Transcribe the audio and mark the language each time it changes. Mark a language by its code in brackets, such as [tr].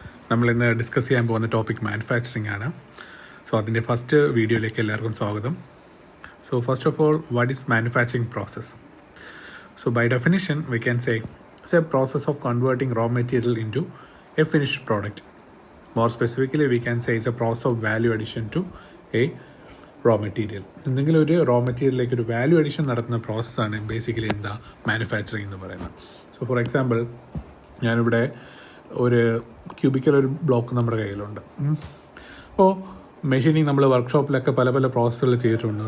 [ml] നമ്മളിന്ന് ഡിസ്കസ് ചെയ്യാൻ പോകുന്ന ടോപ്പിക് മാനുഫാക്ചറിങ് ആണ്. സോ അതിൻ്റെ ഫസ്റ്റ് വീഡിയോയിലേക്ക് എല്ലാവർക്കും സ്വാഗതം. [en] So first of all, what is manufacturing process? So by definition, we can say it's a process of converting raw material into a finished product. More specifically, we can say it's a process of value addition to a raw material. [ml] എന്തെങ്കിലും ഒരു raw മെറ്റീരിയലിലേക്ക് ഒരു value addition നടത്തുന്ന പ്രോസസ്സാണ് basically എന്താ manufacturing എന്ന് പറയുന്നത്. [en] so for example, [ml] ഞാനിവിടെ ഒരു ക്യൂബിക്കൽ ഒരു ബ്ലോക്ക് നമ്മുടെ കയ്യിലുണ്ട്. അപ്പോൾ മെഷീനിങ് നമ്മൾ വർക്ക്ഷോപ്പിലൊക്കെ പല പല പ്രോസസ്സുകൾ ചെയ്തിട്ടുണ്ട്.